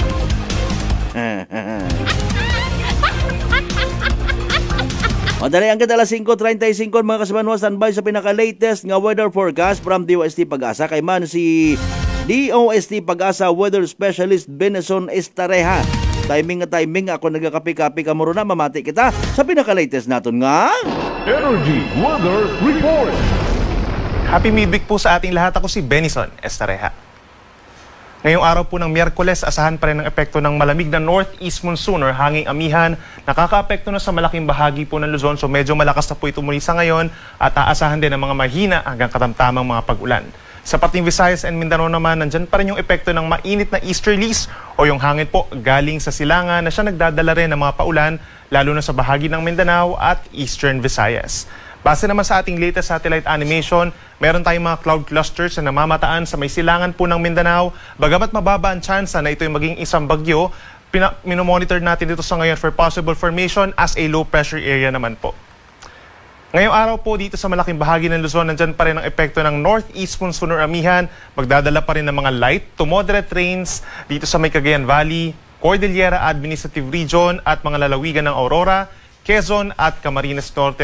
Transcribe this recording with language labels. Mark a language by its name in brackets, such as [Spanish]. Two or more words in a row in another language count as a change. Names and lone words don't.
[Hiligaynon] Madali ang kita alas 5:35 mga kasimanwa, standby sa pinaka-latest nga [English] weather forecast from [Hiligaynon] DOST Pag-asa. Kay man si DOST Pag-asa Weather Specialist Benson Estareha. Timing ako nagakapi-kapi kamuro na mamati kita sa pinaka-latest naton nga Energy Weather Report. [Filipino] Happy midweek po sa ating lahat. Ako si Benson Estareha. Ngayong araw po ng Miyerkules, asahan pa rin ang epekto ng malamig na [English] northeast monsoon [Filipino] or hanging amihan. Nakaka-apekto na sa malaking bahagi po ng Luzon. So medyo malakas na po ito muli sa ngayon at aasahan din ang mga mahina hanggang katamtamang mga pag-ulan. Sa pating Visayas and Mindanao naman, nandyan pa rin yung epekto ng mainit na easterlies o yung hangin po galing sa silangan na siya nagdadala rin ng mga paulan lalo na sa bahagi ng Mindanao at Eastern Visayas. Base naman sa ating [English] latest satellite animation, [Filipino] meron tayong mga [English] cloud clusters [Filipino] na namamataan sa may silangan po ng Mindanao. Bagamat mababa ang tsansa na ito yung maging isang bagyo, minomonitor natin dito sa ngayon [English] for possible formation as a low pressure area [Filipino] naman po. Ngayong araw po dito sa malaking bahagi ng Luzon, nandyan pa rin ang epekto ng [English] northeast monsoon [Filipino] or amihan. Magdadala pa rin ng mga [English] light to moderate rains [Filipino] dito sa may Cagayan Valley, Cordillera Administrative Region at mga lalawigan ng Aurora, Quezon at Camarines Norte.